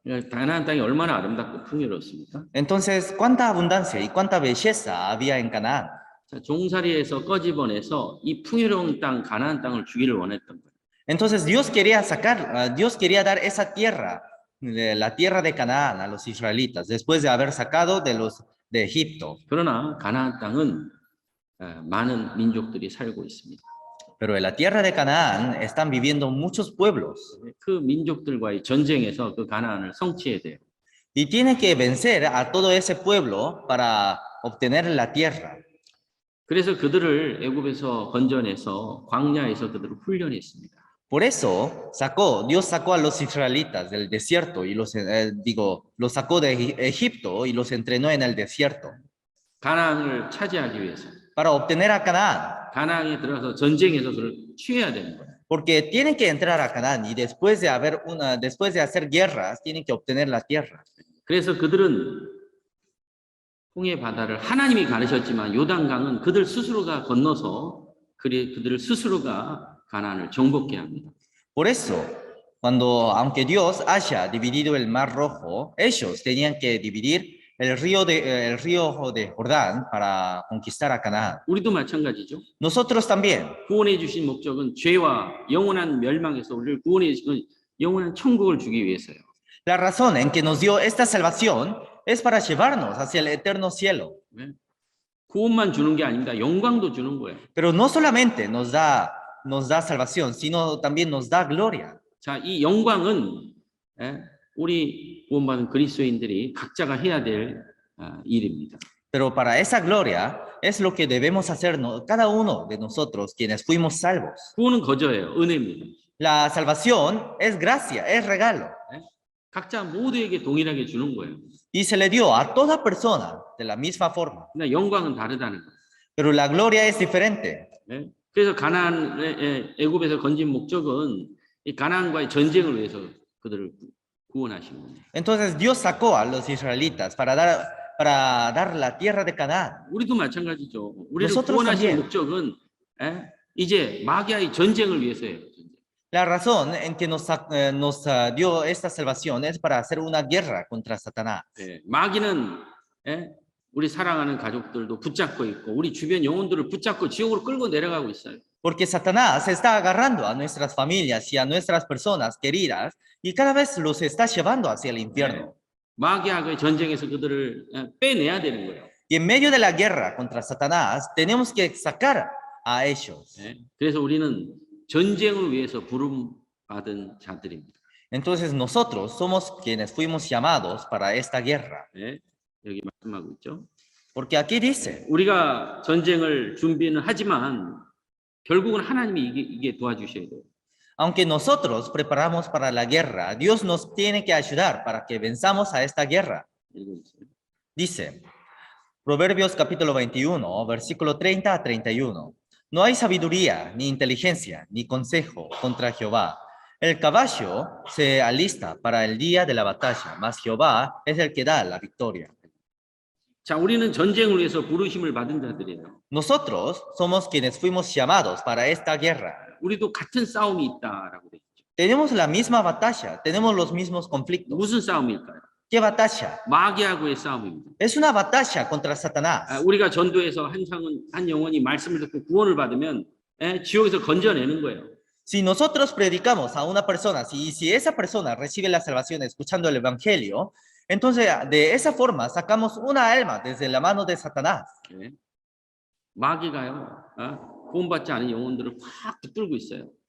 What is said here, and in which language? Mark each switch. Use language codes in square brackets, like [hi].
[ko] 가나안 땅이 얼마나 아름답고 풍요로웠습니까? [es] Entonces, ¿cuánta abundancia y cuánta belleza había en Canaán? [ko] 자, 종살이에서 꺼집어내서 이 풍요로운 땅 가나안 땅을 주기를 원했던 거예요. [es] Entonces Dios quería dar esa tierra, la tierra de Canaán a los israelitas, después de haber sacado de Egipto. [ko] 그러나 가나안 땅은 많은 민족들이 살고 있습니다. [es] Pero en la tierra de Canaán están viviendo muchos pueblos. [ko] 그 민족들과의 전쟁에서 그 가나안을 성취해야 돼요. [es] Y tiene que vencer a todo ese pueblo para obtener la tierra. [ko] 그래서 그들을 애굽에서 건져내서 광야에서 그들을 훈련했습니다. [es] Por eso Dios sacó a los israelitas del desierto y los sacó de Egipto y los entrenó en el desierto. [ko] 가나안을 차지하기 위해서. [es] Para obtener a Canaán. [ko] 가나안에 들어가서 전쟁에서 그를 취해야 되는 거예요. [es] Porque tienen que entrar a Canaán y después de hacer guerras tienen que obtener la tierra. [ko] 그래서 그들은 홍해 바다를 하나님이 가르쳤지만 요단강은 그들 스스로가 건너서 그들을 스스로가 가나안을 정복해 합니다. [es] Por eso, aunque Dios haya dividido el Mar Rojo, ellos tenían que dividir el río de Jordán para conquistar a Canaán. [ko] 우리도 마찬가지죠. [es] Nosotros también. [ko] 구원해 주신 목적은 죄와 영원한 멸망에서 우리를 구원해 주신 영원한 천국을 주기 위해서요. [es] La razón en que nos dio esta salvación es para llevarnos hacia el eterno cielo. [ko] 구원만 주는 게 아닙니다. 영광도 주는 거예요. [es] Pero no solamente nos da salvación, sino también nos da gloria. [ko] 자, 이 영광은 우리 구원받은 그리스도인들이 각자가 해야 될 일입니다. [es] Pero para esa gloria es lo que debemos hacer cada uno de nosotros quienes fuimos salvos. [ko] 구원은 거저예요. 은혜입니다. [es] La salvación es gracia, es regalo. [ko] 각자 모두에게 동일하게 주는 거예요. [es] Y se le dio a toda persona de la misma forma. [ko] 그러나 영광은 다르다는 거예요. [es] Pero la gloria es diferente. [ko] 그래서 애굽에서 건진 목적은 이 가나안과의 전쟁을 위해서 그들을 구원하신 겁니다. [es] Entonces Dios sacó a los israelitas para dar la tierra de Canaán. [ko] 우리도 마찬가지죠. 우리를 구원하신 목적은 이제 마귀와의 전쟁을 위해서예요. [es] La razón en que nos dio esta salvación es para hacer una guerra contra Satanás. [ko] 예, 마귀는 예, 우리 사랑하는 가족들도 붙잡고 있고 우리 주변 영혼들을 붙잡고 지옥으로 끌고 내려가고 있어요. [es] Porque Satanás está agarrando a nuestras familias y a nuestras personas queridas y cada vez los está llevando hacia el infierno. [ko] 마귀하고의 전쟁에서 그들을 빼내야 되는 거예요. [es] Y en medio de la guerra contra Satanás tenemos que sacar a ellos. [ko] 예, 그래서 우리는 전쟁을 위해서 부름 받은 자들입니다. [es] Entonces nosotros somos quienes fuimos llamados para esta guerra. [ko] 예, 여기 말씀하고 있죠. [es] Porque aquí dice, [ko] 우리가 전쟁을 준비는 하지만 결국은 하나님이 이게 도와주셔야 돼요. [es] aunque nosotros preparamos para la guerra, Dios nos tiene que ayudar para que venzamos a esta guerra. [ko] 읽어주세요. [es] Dice, Proverbios capítulo 21, versículo 30 a 31. No hay sabiduría, ni inteligencia, ni consejo contra Jehová. El caballo se alista para el día de la batalla, mas Jehová es el que da la victoria. [ko] 자, 우리는 전쟁을 위해서 부르심을 받은 자들이에요. [es] Nosotros somos quienes fuimos llamados para esta guerra. [ko] 우리도 같은 싸움이 있다라고 돼 있죠. [es] Tenemos la misma batalla, tenemos los mismos conflictos. [ko] 무슨 싸움일까요? [es] ¿Qué batalla? [ko] 마귀하고의 싸움입니다. [es] Es una batalla contra Satanás. [ko] 우리가 전도해서 한 영혼이 말씀을 듣고 구원을 받으면 지옥에서 건져내는 거예요. [es] Si nosotros predicamos a una persona, si esa persona recibe la salvación escuchando el evangelio, entonces de esa forma sacamos una alma desde la mano de Satanás. [ko] 네. 마귀가요, 구원받지 않은 영혼들을 확 붙들고 있어요.